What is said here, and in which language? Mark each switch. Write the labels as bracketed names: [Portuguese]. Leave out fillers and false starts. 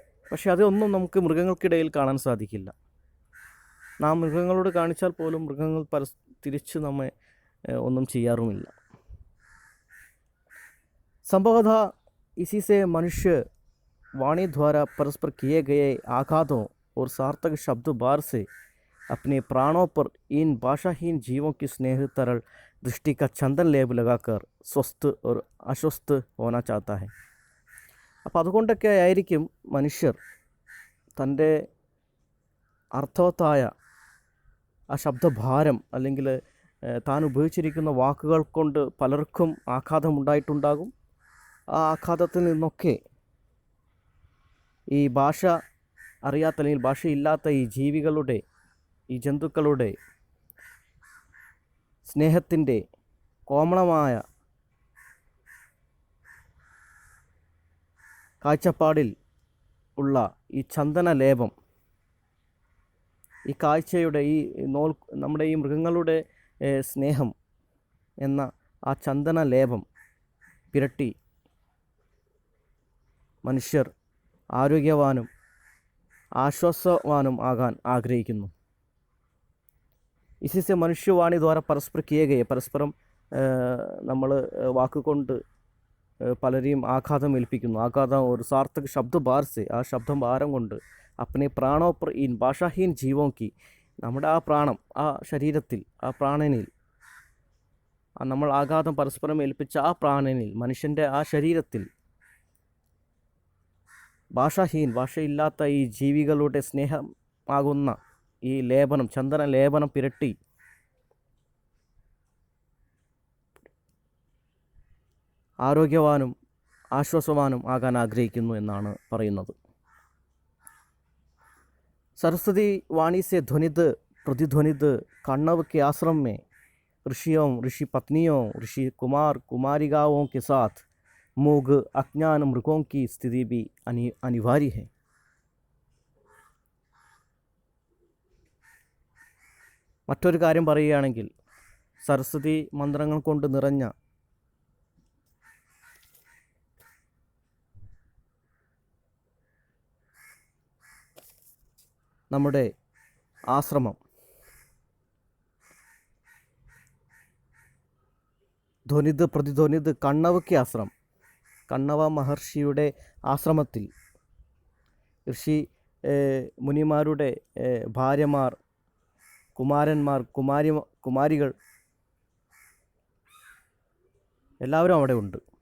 [Malayalam] പക്ഷെ അതൊന്നും നമുക്ക് മൃഗങ്ങൾക്കിടയിൽ കാണാൻ സാധിക്കില്ല. നാം മൃഗങ്ങളോട് കാണിച്ചാൽ പോലും മൃഗങ്ങൾ തിരിച്ച് നമ്മെ ഒന്നും ചെയ്യാറുമില്ല. [Hindi] संभवतः इसी से मनुष्य वाणी द्वारा परस्पर किए गए आघातों और सार्थक शब्द बार से अपने प्राणों पर इन भाषाहीन जीवों की स्नेह तरल दृष्टि का चंदन लेप लगाकर स्वस्थ और अस्वस्थ होना चाहता है. [Malayalam] അപ്പോൾ അതുകൊണ്ടൊക്കെ ആയിരിക്കും മനുഷ്യർ തൻ്റെ അർത്ഥവത്തായ ആ ശബ്ദഭാരം അല്ലെങ്കിൽ താൻ ഉപയോഗിച്ചിരിക്കുന്ന വാക്കുകൾ കൊണ്ട് പലർക്കും ആഘാതമുണ്ടായിട്ടുണ്ടാകും. ആ ആഘാതത്തിൽ നിന്നൊക്കെ ഈ ഭാഷ അറിയാത്ത അല്ലെങ്കിൽ ഭാഷയില്ലാത്ത ഈ ജീവികളുടെ, ഈ ജന്തുക്കളുടെ സ്നേഹത്തിൻ്റെ കോമളമായ കാഴ്ചപ്പാടിൽ ഉള്ള ഈ ചന്ദന ലേപം, ഈ കാഴ്ചയുടെ ഈ നമ്മുടെ ഈ മൃഗങ്ങളുടെ സ്നേഹം എന്ന ആ ചന്ദന ലേപം പുരട്ടി മനുഷ്യർ ആരോഗ്യവാനും ആശ്വാസവാനും ആകാൻ ആഗ്രഹിക്കുന്നു. [Hindi] इसी से मनुष्यवाणी द्वारा परस्पर किए गए [Malayalam] പരസ്പരം നമ്മൾ വാക്കുകൊണ്ട് പലരെയും ആഘാതം ഏൽപ്പിക്കുന്നു. ആഘാതം ഒരു സാർത്ഥക ശബ്ദ ബാർസെ, ആ ശബ്ദം ഭാരം കൊണ്ട് [Hindi] അപ്പനെ പ്രാണോപ്പർ ഇൻ ഭാഷാഹീൻ ജീവോं की, [Malayalam] നമ്മുടെ ആ പ്രാണം, ആ ശരീരത്തിൽ, ആ പ്രാണനിൽ നമ്മൾ ആഘാതം പരസ്പരം ഏൽപ്പിച്ച ആ പ്രാണനിൽ, മനുഷ്യൻ്റെ ആ ശരീരത്തിൽ ഭാഷാഹീൻ, ഭാഷയില്ലാത്ത ഈ ജീവികളുടെ സ്നേഹമാകുന്ന ഈ ലേപനം, ചന്ദന ലേപനം പുരട്ടി ആരോഗ്യവാനും ആശ്വാസവാനും ആകാൻ ആഗ്രഹിക്കുന്നു എന്നാണ് പറയുന്നത്. [Hindi] सरस्वती वाणी से ध्वनित प्रतिध्वनित कण्णव के आश्रम में ऋषियों, ऋषि पत्नियों, ऋषि कुमार कुमारिकाओं के साथ मूग अज्ञान मृगों की स्थिति भी अनिवार्य है. [Malayalam] മറ്റൊരു കാര്യം പറയുകയാണെങ്കിൽ, സരസ്വതി മന്ത്രങ്ങൾ കൊണ്ട് നിറഞ്ഞ നമ്മുടെ ആശ്രമം ധ്വനിത് പ്രതിധ്വനിത് കണ്ണവയ്ക്ക് ആശ്രമം, കണ്ണവ മഹർഷിയുടെ ആശ്രമത്തിൽ ഋഷി മുനിമാരുടെ ഭാര്യമാർ, കുമാരന്മാർ, കുമാരികൾ എല്ലാവരും അവിടെ ഉണ്ട്.